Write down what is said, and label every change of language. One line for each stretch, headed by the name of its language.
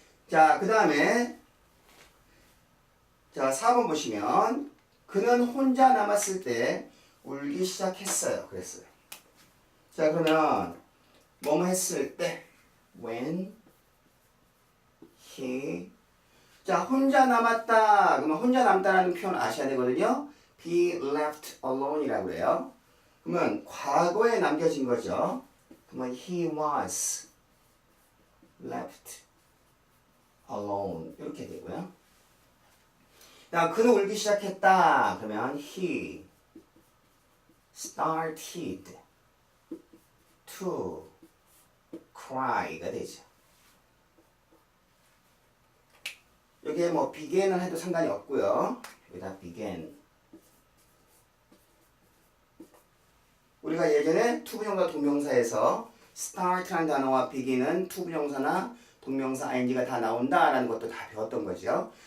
Korean: 자, 그 다음에 자 4번 보시면 그는 혼자 남았을 때 울기 시작했어요. 그랬어요. 자, 그러면 뭐뭐 했을 때
English: when he
Korean: 자, 혼자 남았다. 그러면 혼자 남다라는 표현 아셔야 되거든요.
English: be left alone
Korean: 이라고 해요. 그러면 과거에 남겨진 거죠. 그러면
English: he was left alone
Korean: 이렇게 되고요. 자, 그는 울기 시작했다. 그러면
English: he started to cry가 되죠.
Korean: 여기에 뭐 began을 해도 상관이 없고요. 여기다 began. 우리가 예전에 투부정사 동명사에서 start라는 단어와 begin은 투부정사나 동명사 ing가 다 나온다라는 것도 다 배웠던 거죠.